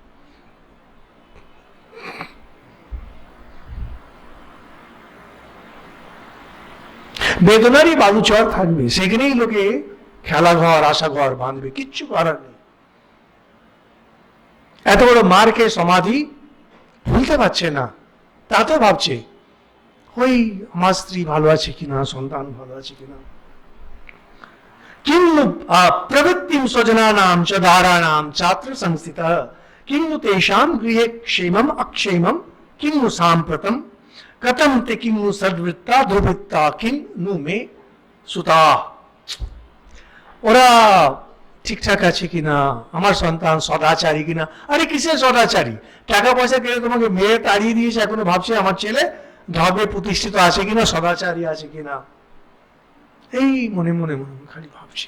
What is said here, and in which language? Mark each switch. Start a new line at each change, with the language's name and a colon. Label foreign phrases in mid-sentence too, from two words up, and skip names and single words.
Bangla: বেদনারই বালুচর থাকবে, সেখানেই লোকে খেলাঘর আশাঘর বাঁধবে, কিচ্ছু করার নেই। এত বড় মার খেয়ে সমাধি ভুলতে পারছে না, তা তো ভাবছে ওই আমার স্ত্রী ভালো আছে কিনা, সন্তান ভালো আছে কিনা।
Sanskrit: किन्नु प्रवृत्तिं स्वजनानां च दाराणां चात्र संस्थितः किन्नु तेषां गृहे क्षेमम् अक्षेमं किन्नु साम्प्रतं कथं ते किन्नु सद्वृत्ता दुर्वृत्ता किन्नु मे सुता।
Bangla: ওরা ঠিকঠাক আছে কিনা, আমার সন্তান সদাচারী কিনা। আরে কিসের সদাচারী? টাকা পয়সা কেড়ে তোমাকে মেরে তাড়িয়ে দিয়েছে, এখনো ভাবছে আমার ছেলে ধর্মে প্রতিষ্ঠিত আছে কিনা, সদাচারী আছে কিনা, এই মনে মনে মনে খালি ভাবছে।